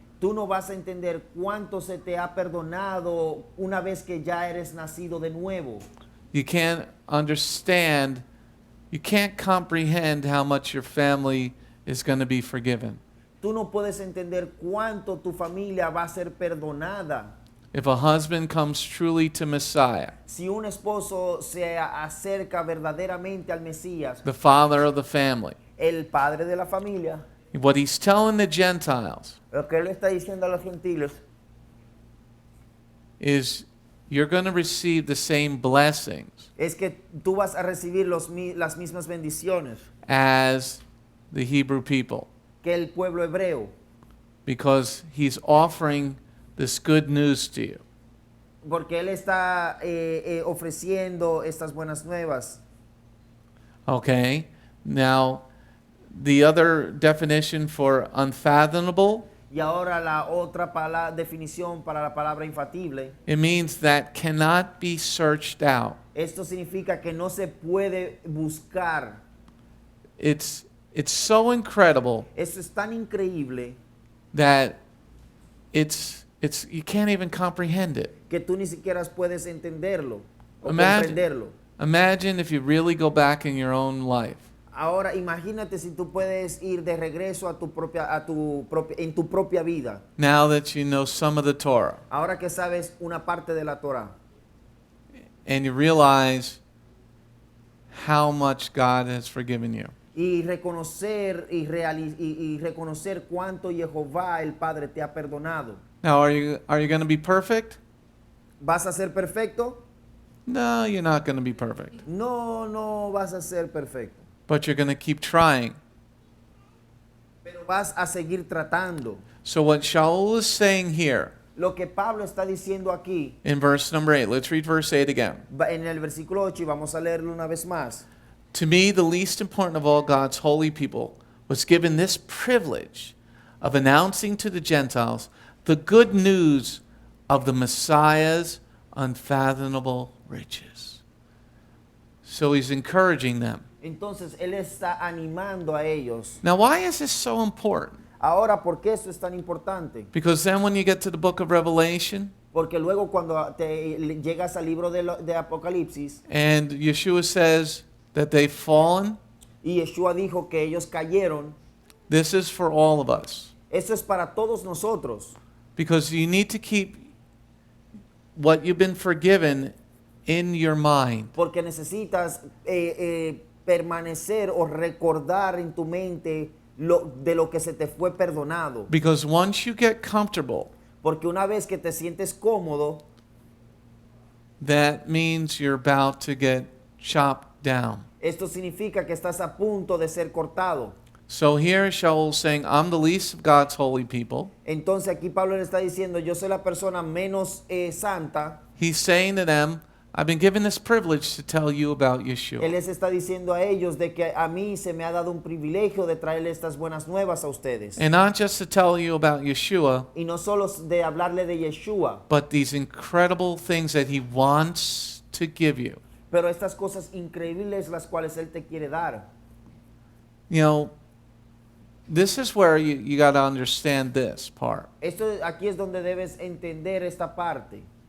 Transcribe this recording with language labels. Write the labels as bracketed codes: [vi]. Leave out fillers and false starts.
[es] tú no vas a entender cuánto se te ha perdonado una vez que ya eres nacido de nuevo. [en] You can't understand, you can't comprehend how much your family is going to be forgiven. [es] Tú no puedes entender cuánto tu familia va a ser perdonada. [en] If a husband comes truly to Messiah, [es] Si un esposo se acerca verdaderamente al Mesías, [en] the father of the family, [es] el padre de la familia, [en] what he's telling the Gentiles [es] lo que él está diciendo a los gentiles [en] is you're going to receive the same blessings [es] es que tú vas a recibir las mismas bendiciones [en] as the Hebrew people, [es] que el pueblo hebreo, [en] because he's offering this good news to you. [es] porque él está ofreciendo estas buenas nuevas. [en] Okay? Now, the other definition for unfathomable, [es] Y ahora la otra definición para la palabra infatible. [en] it means that cannot be searched out. [es] Esto significa que no se puede buscar. [en] It's so incredible [es] Esto es tan increíble [en] that you can't even comprehend it. [es] que tú ni siquiera puedes entenderlo o [en] Imagine- [es] comprenderlo. [en] Imagine if you really go back in your own life [es] Ahora imagínate si tú puedes ir de regreso en tu propia vida. [en] now that you know some of the Torah [es] Ahora que sabes una parte de la Torah [en] and you realize how much God has forgiven you. [es] y reconocer y reconocer cuánto Yehová el Padre te ha perdonado. [en] Now, are you going to be perfect? [es] ¿Vas a ser perfecto? [en] No, you're not going to be perfect. [es] No vas a ser perfecto. [en] But you're going to keep trying. [es] Pero vas a seguir tratando. [en] So what Sha'ul is saying here [es] Lo que Pablo está diciendo aquí [en] in verse number 8, let's read verse 8 again. [es] en el versículo 8 y vamos a leerlo una vez más. [en] To me, the least important of all God's holy people was given this privilege of announcing to the Gentiles the good news of the Messiah's unfathomable riches. So he's encouraging them. [es] Entonces él está animando a ellos. [en] Now, why is this so important? [es] Ahora, ¿por qué esto es tan importante? [en] Because then when you get to the book of Revelation, [es] Porque luego cuando llegas al libro de Apocalipsis [en] and Yeshua says that they've fallen, [es] y Yeshua dijo que ellos cayeron, [en] this is for all of us. [es] eso es para todos nosotros. [en] Because you need to keep what you've been forgiven in your mind. [es] Porque necesitas permanecer o recordar en tu mente de lo que se te fue perdonado. [en] Because once you get comfortable, [es] Porque una vez que te sientes cómodo, [en] that means you're about to get chopped down. [es] esto significa que estás a punto de ser cortado. [en] So here Sha'ul saying, I'm the least of God's holy people. [es] Entonces aquí Pablo le está diciendo, yo soy la persona menos santa. [en] He's saying to them, I've been given this privilege to tell you about [es] Él [en] Yeshua. [es] les está diciendo a ellos de que a mí se me ha dado un privilegio de traerle estas buenas nuevas a ustedes. [en] And not just to tell you about Yeshua, [es] Y no solo de hablarle de Yeshua, [en] but these incredible things that he wants to give you. [es] pero estas cosas increíbles las cuales Él te quiere dar. [en] You know, this is where you got to understand this part. [es] Aquí es donde debes entender esta parte.